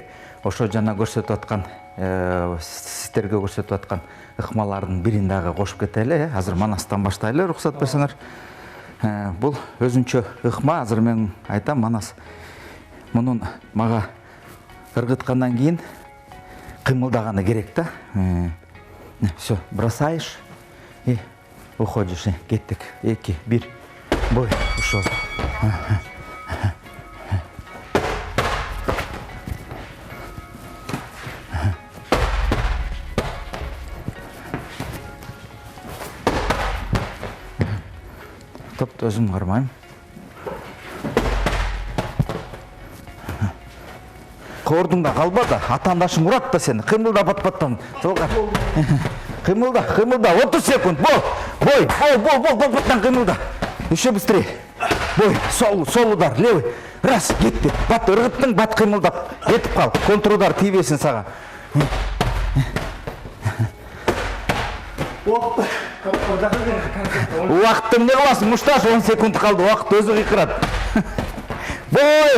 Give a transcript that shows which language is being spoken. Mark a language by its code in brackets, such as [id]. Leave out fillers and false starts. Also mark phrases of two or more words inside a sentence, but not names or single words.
[ky] Ошо жана көрсөтүп аткан, сиздерге көрсөтүп аткан ыкмалардын бирин дагы кошуп кетели. Азыр Манастан баштайлы, уруксат берсеңер. Бул өзүнчө ыкма. Азыр мен айтам, Манас мунун мага ыргыткандан кийин кыймылдаганы керек да. [ru] Все, бросаешь и уходишь. [ky] Кеттик. 2, 1. Бой, ушел. Топты өзүм кармайм. Кордуңда калба да, атаандашың урат да сени. Кыймылда бат-баттан. Кыймылда, 30 секунд. Бой, бат-баттан кыймылда. [ru] Еще быстрее. Бой, сол удар, левый. [ky] Раз, кетти. Бат ыргыттың, бат кыймылдап. Кетип кал. Контрудар тийбесин сага. Убакытты эмне кыласың? Мушташ 10 секунд калды. Убакыт өзү кыйкырат. Бой!